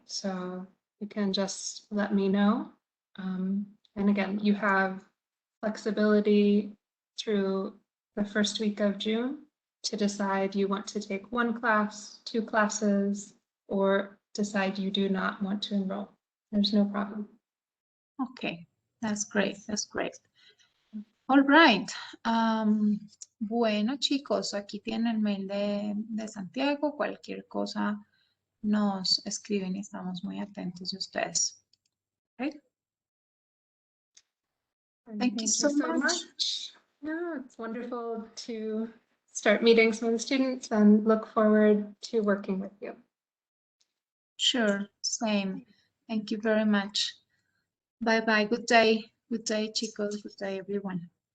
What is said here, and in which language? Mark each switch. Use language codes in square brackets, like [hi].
[en] So you can just let me know. And again, you have flexibility through the first week of June to decide you want to take one class, two classes, or decide you do not want to enroll. There's no problem. Okay, that's great, that's great. All right. [es] Bueno, chicos, aquí tienen el mail de Santiago. Cualquier cosa nos escriben y estamos muy atentos de ustedes. [en] Okay. Thank you so much. No, it's wonderful to start meeting some of the students and look forward to working with you. Sure, same. Thank you very much. Bye bye. Good day. Good day, chicos. Good day, everyone.